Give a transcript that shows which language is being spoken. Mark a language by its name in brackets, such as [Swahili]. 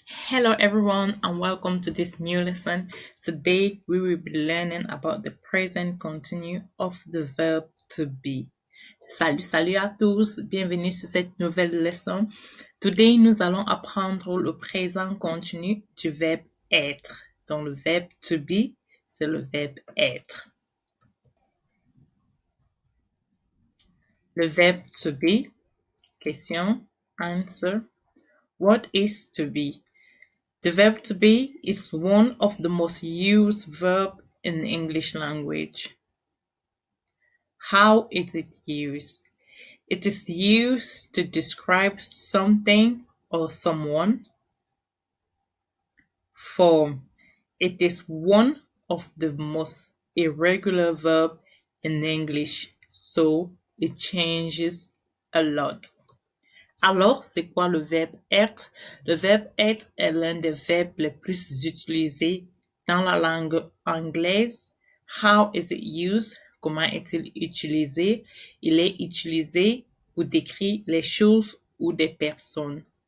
[English] Hello everyone and welcome to this new lesson. Today we will be learning about the present continue of the verb to be. [French] Salut à tous, bienvenue sur cette nouvelle leçon. Today nous allons apprendre le présent continu du verbe être. Donc le verbe to be, c'est le verbe être. Le verbe to be, question, answer. [English] What is to be? The verb to be is one of the most used verbs in the English language. How is it used? It is used to describe something or someone. Form. It is one of the most irregular verbs in English, so it changes a lot. [French] Alors, c'est quoi le verbe être? Le verbe être est l'un des verbes les plus utilisés dans la langue anglaise. [English] How is it used? [French] Comment est-il utilisé? Il est utilisé pour décrire les choses ou des personnes.